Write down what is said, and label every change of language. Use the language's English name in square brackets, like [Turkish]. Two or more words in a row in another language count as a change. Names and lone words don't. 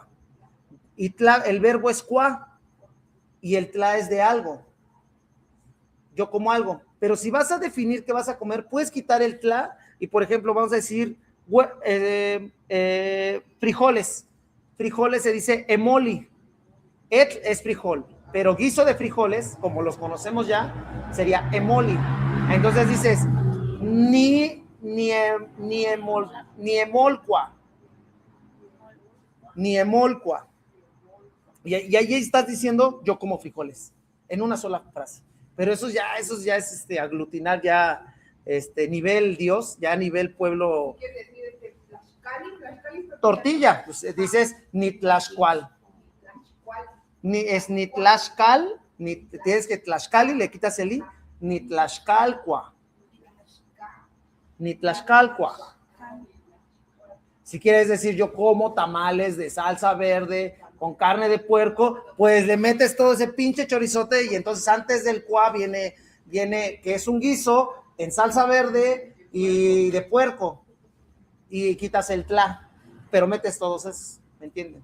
[Spanish] Y el verbo es cua y el tla es de algo. Yo como algo. Pero si vas a definir qué vas a comer, puedes quitar el tla y, por ejemplo, vamos a decir frijoles. Frijoles se dice emoli. Et es frijol, pero guiso de frijoles, como los conocemos ya, sería emoli. Entonces dices, [Nahuatl languages] ni emolcua. Ni emolcua. [Spanish] Y ahí estás diciendo, yo como frijoles, en una sola frase. Pero eso ya es aglutinar ya nivel Dios, ya nivel pueblo. ¿Qué decir? Tortilla, pues dices [Nahuatl languages] ni tlaxcual. [Spanish] Es [Nahuatl languages] ni tlaxcal, [Spanish] ni tienes que tlaxcali, le quitas el i, [Nahuatl languages] ni tlaxcalcua. Ni tlaxcalcua. [Spanish] Si quieres decir yo como tamales de salsa verde con carne de puerco, pues le metes todo ese pinche chorizote y entonces antes del cuá viene que es un guiso en salsa verde y de puerco y quitas el tla, pero metes todos esos, ¿me entienden?